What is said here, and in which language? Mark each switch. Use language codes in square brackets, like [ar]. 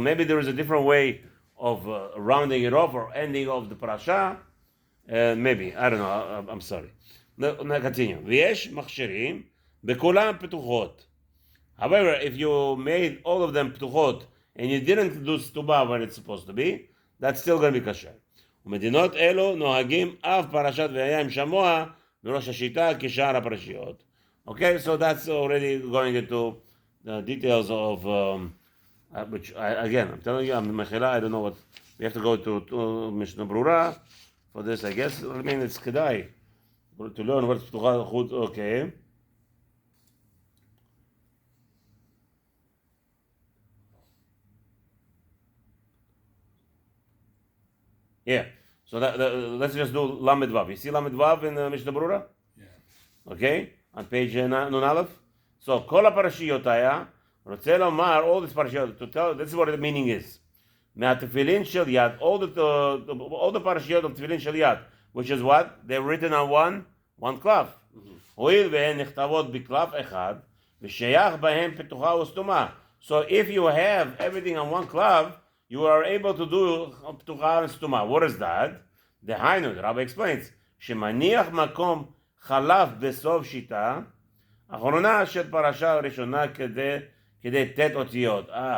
[en] Maybe there is a different way of rounding it off or ending off the parasha. Maybe I don't know. I'm sorry. Now continue. [he] V'yesh machshirim bekulam ptuchot. [en] However, if you made all of them ptuchot and you didn't do stuba when it's supposed to be, that's still going to be kasher. [he] ומדינות אלו נוהגים אף פרשת והיה עם שמוע בראש השיטה כשאר הפרשיות. [en] Okay, so that's already going into the details of, which again, I'm telling you, I'm mechila, I don't know what, we have to go to Mishnah Brura for this, I guess. I mean, it's kedai to learn what's ptucha chut, okay. Yeah, so let's just do Lamed Vav. You see Lamed Vav in Mishnah Brura? Yeah. Okay, on page Nun Aleph. So, [he] Kol HaParashiyot Haya, רוצה לומר, [en] all these parashiyot, to tell, this is what the meaning is. [he] מהתפילין של יד, [en] all the parashiyot of תפילין של יד, which is what? They're written on one cloth. [he] הואיל והן נכתבות בקלף אחד, ושייך בהם פתוחה וסתומה. [en] So, if you have everything on one cloth, you are able to do ptucha and stuma. What is that? [he] The Hainu, [en] the Rabbi explains, [he] שמניח מקום חלף בסוף שיטה, אחרונה של פרשה הראשונה כדי תת אותיות.